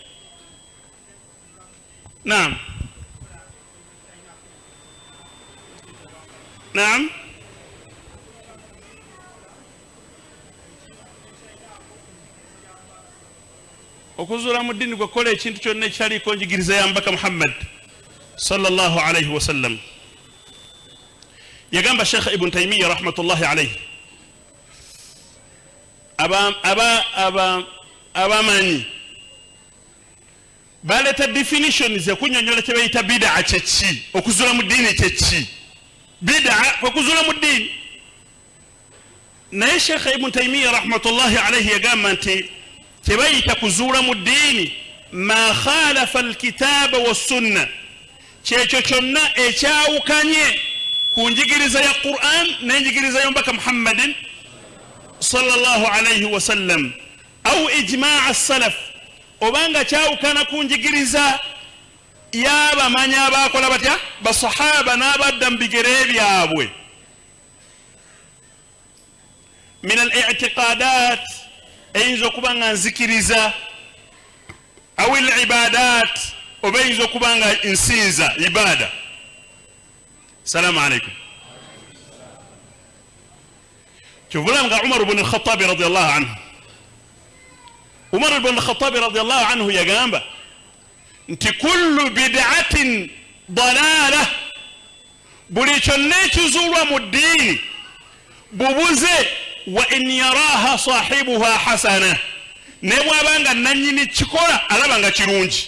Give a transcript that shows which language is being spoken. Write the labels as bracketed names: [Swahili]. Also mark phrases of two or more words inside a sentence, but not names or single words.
[Ganda] Naam naam okuzuula mu ddiini gwe kola ekintu kyonna ekitaliiko njigiriza ya mbaka Muhammad [Arabic] صلى الله عليه وسلم. [Ganda] Yagamba Sheikh Ibn Taymiyyah [Arabic] رحمة الله عليه [Ganda] abamanyi baleeta definitions ekunyonyola kye bayita bid'a kyeki? Okuzuula mu ddiini kyeki? Bid'a okuzuula mu ddiini. Naye Sheikh Ibn Taymiyyah [Arabic] رحمة الله عليه [Ganda] yagamba nti kye bayita kuzuula mu ddiini [Arabic] ما خالف الكتاب والسنة, [Ganda] kyekyo kyonna ekyawukanye ku njigiriza ya Qur'an n'enjigiriza y'omubaka Muhammadin [Arabic] صلى الله عليه وسلم, أو إجماع السلف, [Ganda] obanga kyawukana ku njigiriza yaba manya abakola batya basahaba n'abadda mu bigere byabwe [Arabic] من الاعتقادات [Ganda] eyinza okuba nga nzikiriza [Arabic] أو العبادات [Ganda] oba eyinza okuba nga nsinza ibada. [Arabic] سلام عليكم. [Ganda] kyovulamu nga Umar ibn al-Khattab [Arabic] رضي الله عنه, [Ganda] Umar ibn al-Khattab [Arabic] رضي الله عنه [Ganda] yagamba nti [Arabic] كل بدعة ضلالة, [Ganda] buli kyonna ekizuulwa mu ddiini bubuze, [Arabic] وإن يراها صاحبها حسنة, [Ganda] ne bwabanga nannyini kikola alaba nga kirungi.